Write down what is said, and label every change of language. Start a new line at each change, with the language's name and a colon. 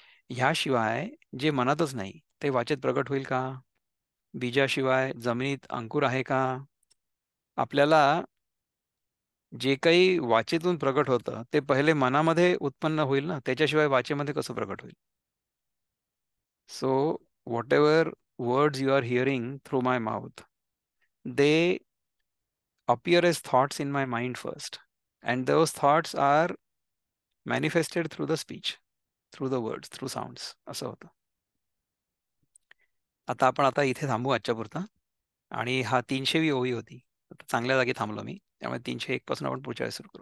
Marathi: ह्याशिवाय जे मनातच नाही ते वाचेत प्रगट होईल का? बीजाशिवाय जमिनीत अंकुर आहे का? आपल्याला जे काही वाचेतून प्रगट होतं ते पहिले मनामध्ये उत्पन्न होईल ना, त्याच्याशिवाय वाचेमध्ये कसं प्रगट होईल?
English: So, whatever words you are hearing through my mouth, they appear as thoughts in my mind first. And those thoughts are manifested through the speech, through the words, through sounds,
Marathi: असं होतं. आता इथे थांबू आजच्या पुरता. आणि हा 300वी ओवी होती. आता चांगल्या जागी थांबलो मी. त्यामुळे 301 पासून आपण पुढच्या वेळेस सुरू करू.